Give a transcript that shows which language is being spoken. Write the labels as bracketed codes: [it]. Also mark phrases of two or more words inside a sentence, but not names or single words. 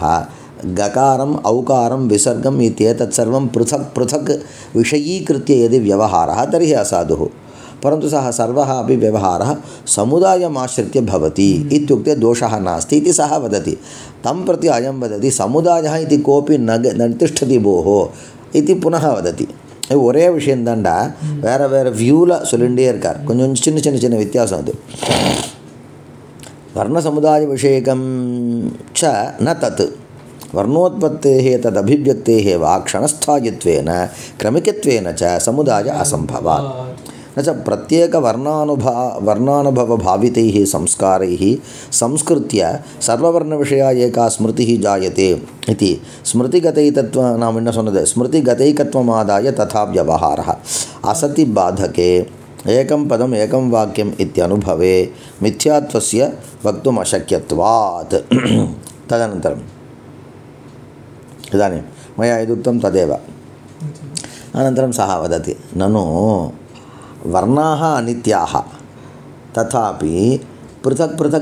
[sa] गकारम् औकारं विसर्गम् इत्येतत् सर्वं पृथक् पृथक् विषयीकृत्य यदि व्यवहारः तर्हि असाधुः। परन्तु सः सर्वः अपि व्यवहारः समुदायमाश्रित्य भवति इत्युक्ते दोषः नास्ति इति सः वदति। तं प्रति अयं वदति समुदायः इति कोऽपि न तिष्ठति भोः इति पुनः वदति। [ta] ஒரே விஷயம் தாண்டா, வேறு வேறு வியூவில் சொல்லிகிட்டே இருக்கார். கொஞ்சம் சின்ன சின்ன சின்ன வித்தியாசம் அது. [sa] वर्णसमुदाय विषयकं च न तत् वर्णोत्पत्तेः तदभिव्यक्तेः वा क्षणस्थायित्वेन क्रमिकत्वेन च समुदाय असम्भवात्। न च प्रत्येकवर्णानुभवभावितैः संस्कारैः संस्कृत्य सर्ववर्णविषया एका स्मृतिः जायते इति स्मृतिगतैकत्व नाम [ta] என்ன சொன்னது [sa] स्मृतिगतैकत्वमादाय तथा व्यवहारः असति बाधके एकं पदम् एकं वाक्यम् इत्यनुभवे मिथ्यात्वस्य वक्तुम् अशक्यत्वात् तदनन्तरम् इदानीं मया यदुक्तं तदेव अनन्तरं सः वदति ननु वर्णाः अनित्याः तथापि पृथक् पृथक्